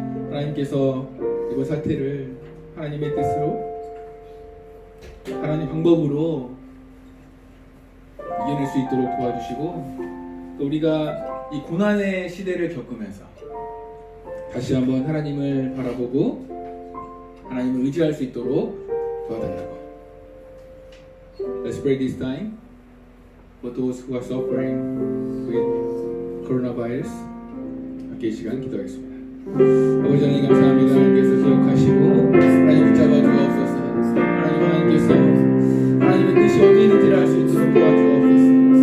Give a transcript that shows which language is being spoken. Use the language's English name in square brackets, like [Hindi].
[Korean] 하나님께서 이번 사태를 하나님의 뜻으로, 하나님의 방법으로 이겨낼 수 있도록 도와주시고, 또 우리가 이 고난의 시대를 겪으면서 다시 한번 하나님을 바라보고 하나님을 의지할 수 있도록 도와달라고. [English] Let's pray this time for those who are suffering with coronavirus. [Korean] 함께 이 시간 기도하겠습니다. 아버지 하나님 감사합니다. 하나님께서 기억하시고 하나님 붙잡아 주옵소서. 하나님께서 하나님의 뜻이 어디 있는지를 알 수 있도록 도와주옵소서.